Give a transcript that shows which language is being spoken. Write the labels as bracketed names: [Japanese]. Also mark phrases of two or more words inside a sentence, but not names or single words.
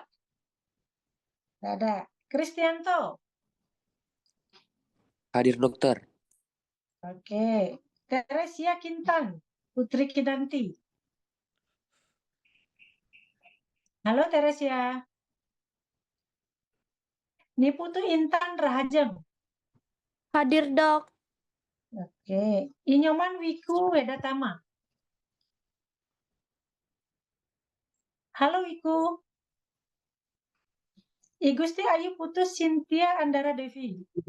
[Indonesian] Nggak ada. Kristianto. Hadir dokter. Oke. Teresia Kintan. Putri Kinanti. Halo, Teresia. Niputu Intan Rahajeng. Hadir, dok. Oke. Inyoman Wiku Wedatama. Halo, Wiku. Igusti Ayu Putus Cynthia Andara Devi.